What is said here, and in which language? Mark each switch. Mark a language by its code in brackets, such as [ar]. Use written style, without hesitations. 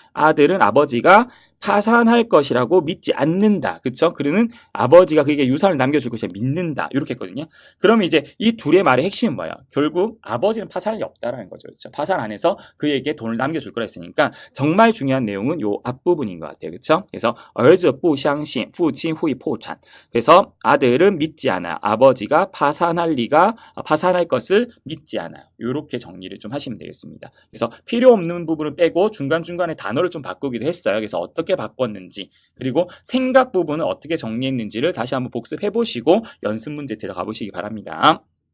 [ko] 아들은 아버지가 파산할 것이라고 믿지 않는다. 그렇죠? 그러는 아버지가 그에게 유산을 남겨줄 것이라 믿는다. 이렇게 했거든요. 그러면 이제 이 둘의 말의 핵심은 뭐예요? 결국 아버지는 파산할 리 없다라는 거죠. 그렇죠? 파산 안 해서 그에게 돈을 남겨줄 거라 했으니까 정말 중요한 내용은 요 앞부분인 것 같아요. 그렇죠? 그래서 [zh] 儿子不相信父亲会破产. [ko] 그래서 아들은 믿지 않아요. 아버지가 파산할 것을 믿지 않아요. 이렇게 정리를 좀 하시면 되겠습니다. 그래서 필요 없는 부분을 빼고 중간중간에 단어를 좀 바꾸기도 했어요. 그래서 어떻게 바꿨는지 그리고 생각 부분을 어떻게 정리했는지를 다시 한번 복습해 보시고 연습 문제 들어가 보시기 바랍니다.